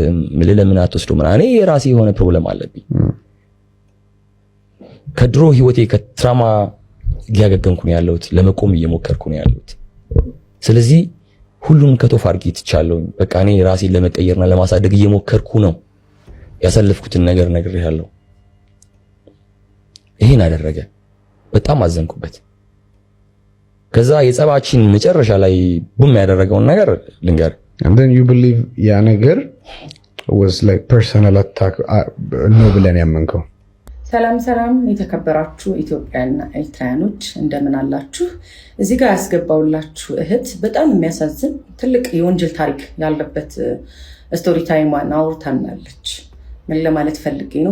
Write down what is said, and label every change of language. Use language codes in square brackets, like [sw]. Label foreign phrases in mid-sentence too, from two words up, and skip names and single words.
[am] ለምን አትወስዶ ምናምን እኔ የራሴ የሆነ ፕሮብለም አለብኝ። ከድሮ ህይወቴ ከትራማ እያገገምኩ ነው ያለሁት፣ ለመቆም እየሞከርኩ ነው ያለሁት። ስለዚህ ሁሉን ከቶፍ አድርጌ ትቻለሁ። በቃ እኔ ራሴን ለመቀየርና ለማሳደግ እየሞከርኩ ነው። ያሳለፍኩትን ነገር ነግሬሃለሁ። ይሄን አደረገ። በጣም አዘንኩበት። ከዛ የጸባችን መጨረሻ ላይ ቡም ያደረገውን ነገር ልንገር። [en] and then you believe [am] ያ ነገር [en] was like personal attack [am] ነው ብለን ያመንከው? ሰላም የተከበራችሁ ኢትዮጵያና ኤርትራያኖች እንደምን አላችሁ? እዚህ ጋር ያስገባውላችሁ እህት በጣም የሚያሳዝን ትልቅ የወንጀል ታሪክ ያለበት ስቶሪ ታይሟን አውርታናለች። ምን ለማለት ፈልጌ ነው?